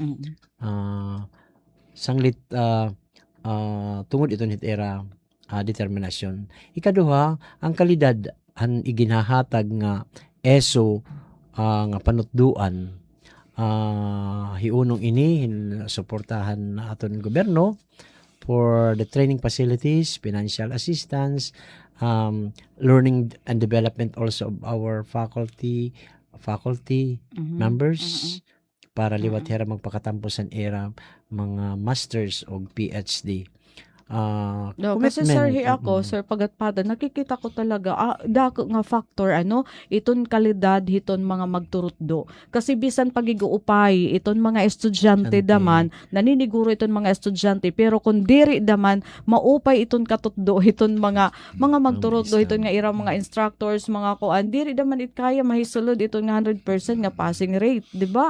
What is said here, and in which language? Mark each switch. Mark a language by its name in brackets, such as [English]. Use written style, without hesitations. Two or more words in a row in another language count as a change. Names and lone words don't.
[Waray] Sanglit tungod iton hit era determinasyon. Ikaduha, ang kalidad han iginahatag nga ESO nga panutduan hiunong ini suportahan na aton gobyerno [English] for the training facilities, financial assistance, learning and development also of our faculty members [Waray] para liwat hera magpakatampusan era mga masters o PhD. Kasi sir, ako, sir, pagatpada, nakikita ko talaga, dako nga factor, iton kalidad, hiton mga magturutdo. Kasi bisan pagiguupay, iton mga estudyante daman, naniniguro iton mga estudyante, pero kung diri daman, maupay iton katutdo, iton mga magturutdo, iton nga irang mga instructors, mga kuan, diri daman kaya mahisulod iton nga 100% nga passing rate, di ba?